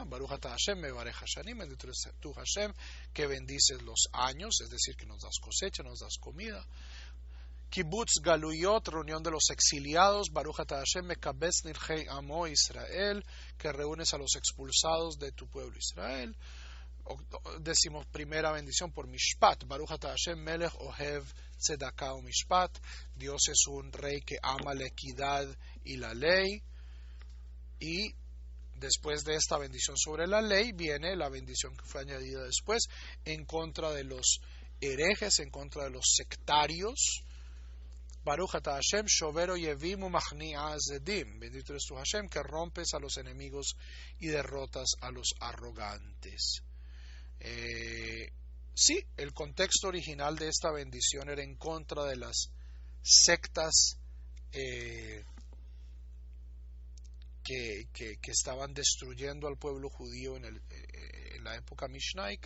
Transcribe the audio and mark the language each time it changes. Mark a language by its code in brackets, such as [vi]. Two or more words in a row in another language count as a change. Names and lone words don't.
[he] ברוך אתה השם, מברך השנים, [es] bendito eres tú Hashem, que bendices los años, es decir, que nos das cosecha, nos das comida. [he] קיבוץ גלויות, [es] reunión de los exiliados. [he] ברוך אתה השם, מקבץ נדחי עמו ישראל, [es] que reúnes a los expulsados de tu pueblo Israel. 11ª bendición por Mishpat. [he] ברוך אתה השם מלך אוהב צדקה ומשפט. [es] Dios es un rey que ama la equidad y la ley. Y después de esta bendición sobre la ley, viene la bendición que fue añadida después en contra de los herejes, en contra de los sectarios. [he] ברוך אתה השם, שובר אויבים ומכניע זדים. [es] Bendito eres tu Hashem, que rompes a los enemigos y derrotas a los arrogantes. Sí, el contexto original de esta bendición era en contra de las sectas que estaban destruyendo al pueblo judío en la época mishnaica.